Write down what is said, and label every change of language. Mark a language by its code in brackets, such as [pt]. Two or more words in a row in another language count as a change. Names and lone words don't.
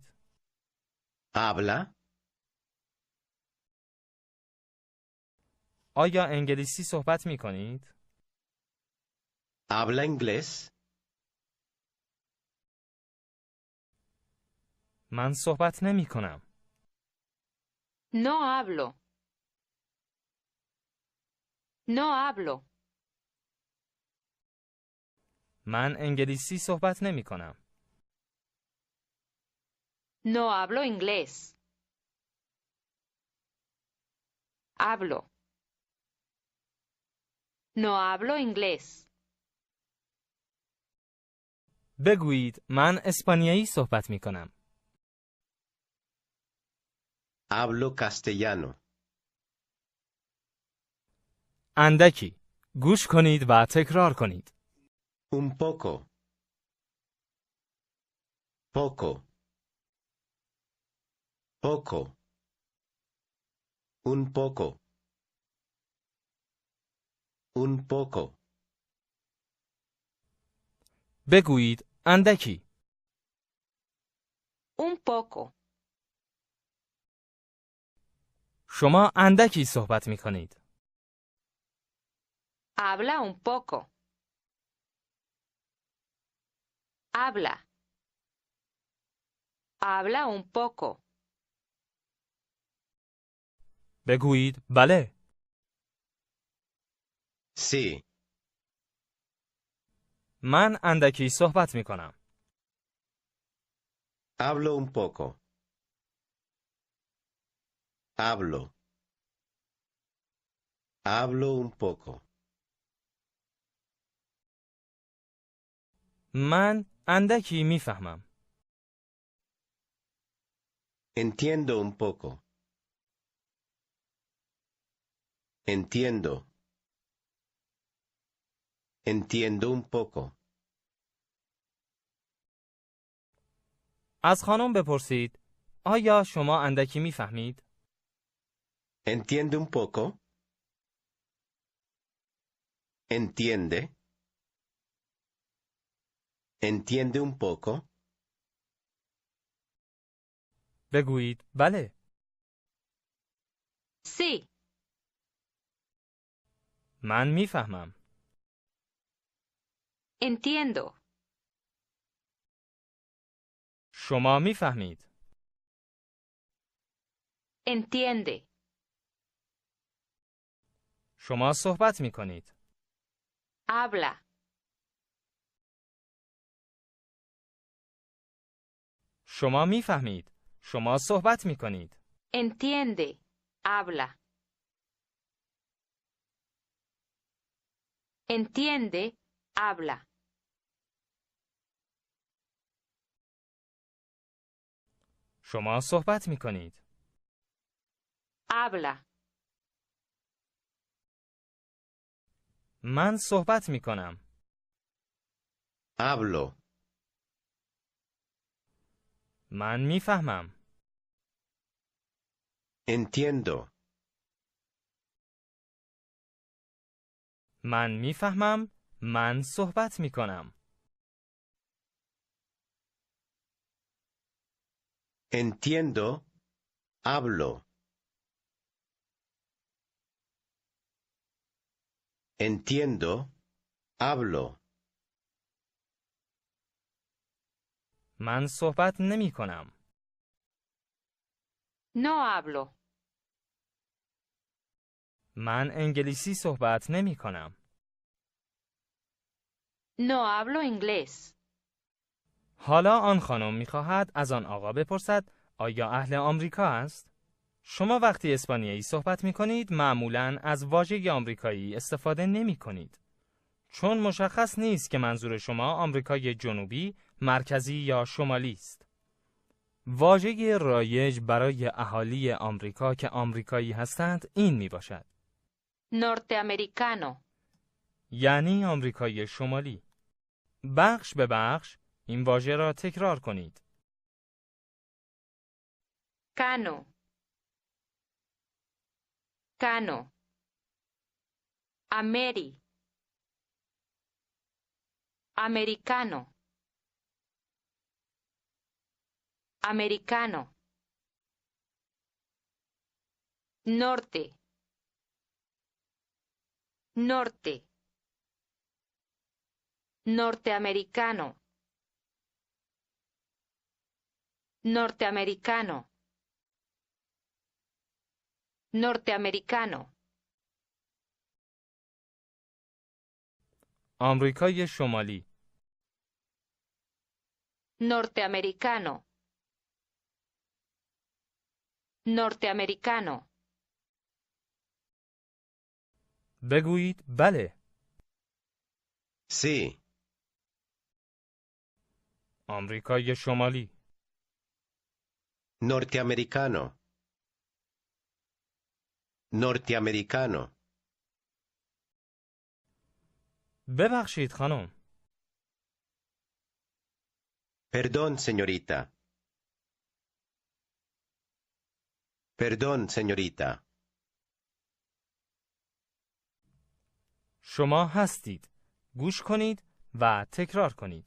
[es] Habla. [fa] آیا انگلیسی صحبت میکنید؟ [es] Habla inglés. [fa] من صحبت نمی کنم. [es] No hablo. No hablo. [fa] من انگلیسی صحبت نمی کنم. [es] No hablo inglés. Hablo. No hablo inglés. [fa] بگویید من اسپانیایی صحبت می کنم. [es] Hablo castellano. [fa] اندکی. گوش کنید و تکرار کنید. [es] Un poco. Poco. Poco. Un poco. Un poco. [fa] بگویید اندکی. [es] Un poco. [fa] شما اندکی صحبت می کنید. [es] Habla un poco. Habla. Habla un poco. [fa] بگویید بله. [es] Sí. [fa] من اندکی صحبت می کنم. [es] Hablo un poco. Hablo. Hablo un poco. [fa] من اندکی می فهمم. [es] Entiendo un poco. Entiendo. Entiendo un poco. [fa] از خانم بپرسید آیا شما اندکی می فهمید؟ [es] ¿Entiende un poco? ¿Entiende? ¿Entiende un poco? [fa] بگویید بله. [es] Sí. [fa] من می فهمم. [es] Entiendo. [fa] شما می فهمید. [es] Entiende. [fa] شما صحبت می کنید. [es] Habla. [fa] شما می فهمید. شما صحبت می کنید. [es] Entiende. Habla. Entiende. Habla. [fa] شما صحبت می کنید. [es] Habla. [fa] من صحبت می کنم. [es] Hablo. [fa] من می فهمم. [es] Entiendo. [fa] من می فهمم. من صحبت می کنم. [es] Entiendo. Hablo. Entiendo. Hablo. [fa] من صحبت نمی کنم. [es] No hablo. [fa] من انگلیسی صحبت نمی کنم. [es] No hablo inglés. [fa] حالا آن خانم می خواهد از آن آقا بپرسد آیا اهل آمریکا است؟ شما وقتی اسپانیایی صحبت می کنید معمولاً از واژه آمریکایی استفاده نمی کنید. چون مشخص نیست که منظور شما آمریکای جنوبی، مرکزی یا شمالی است. واژه رایج برای اهالی آمریکا که آمریکایی هستند این می باشد. [es] Norteamericano. [fa] یعنی آمریکای شمالی. بخش به بخش این واژه را تکرار کنید. [es] Cano. Cano. Ameri. Americano. Americano. Norte. Norte. Norteamericano. Norteamericano. Norteamericano. [fa] آمریکای شمالی. [es] Norteamericano. Norteamericano. [fa] بگویید بله. [es] Sí. [fa] آمریکای شمالی. [es] Norteamericano. Norteamericano. [fa] ببخشید خانم. [es] Perdón, señorita. Perdón, señorita. [fa] شما هستید. گوش کنید و تکرار کنید.